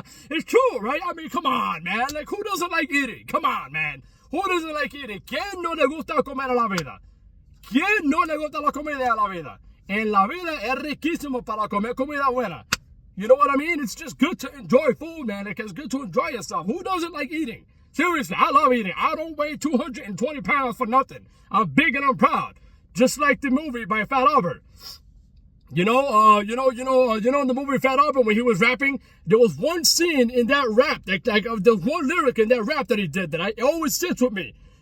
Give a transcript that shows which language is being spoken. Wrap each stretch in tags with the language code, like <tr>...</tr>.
<en>It's true, right? I mean, come on, man. Like, who doesn't like eating? Come on, man. Who doesn't like eating?</en> <es>¿Quién no le gusta comer a la vida? ¿Quién no le gusta la comida a la vida? En la vida es riquísimo para comer comida buena.</es> <en>You know what I mean? It's just good to enjoy food, man. It's good to enjoy yourself. Who doesn't like eating? Seriously, I love eating. I don't weigh 220 pounds for nothing. I'm big and I'm proud. Just like the movie by Fat Albert. In the movie Fat Albert, when he was rapping, there was one scene in that rap, there's one lyric in that rap that he did that it always sits with me.</en>